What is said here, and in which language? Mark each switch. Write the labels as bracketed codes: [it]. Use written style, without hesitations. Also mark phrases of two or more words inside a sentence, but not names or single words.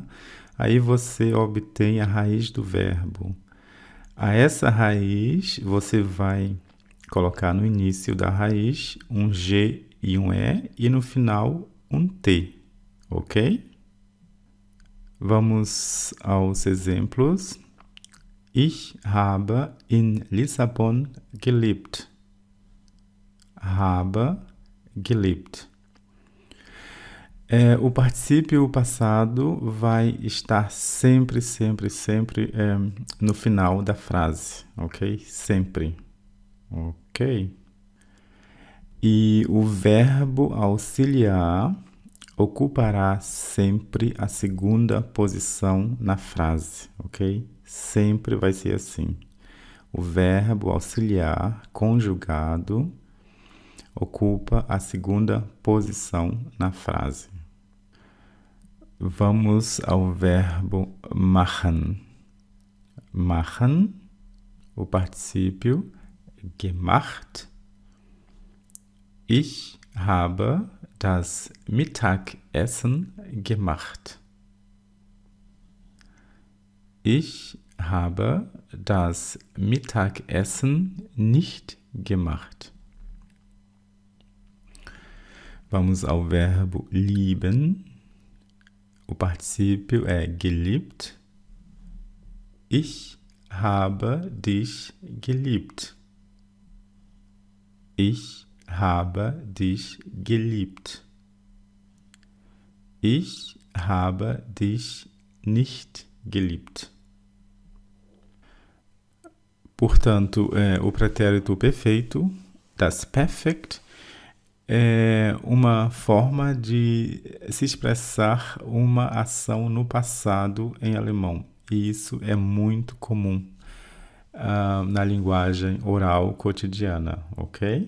[pt] Aí você obtém a raiz do verbo. A essa raiz, você vai colocar no início da raiz um G e um E e no final um T, ok? Vamos aos exemplos. [de] Ich habe in Lissabon gelebt. Habe gelebt. [pt] O particípio passado vai estar sempre no final da frase, ok? Sempre, ok? E o verbo auxiliar ocupará sempre a segunda posição na frase, ok? Sempre vai ser assim. O verbo auxiliar conjugado ocupa a segunda posição na frase. Vamos ao verbo machen. Machen, o particípio gemacht. [de] Ich habe das Mittagessen gemacht. Ich habe das Mittagessen nicht gemacht. [pt] Vamos ao verbo lieben. O particípio é geliebt. [de] Ich habe dich geliebt. Ich habe dich geliebt. Ich habe dich nicht geliebt. [pt] Portanto, o pretérito perfeito, [de] das Perfect, [pt] é uma forma de se expressar uma ação no passado em alemão. E isso é muito comum na linguagem oral cotidiana, ok?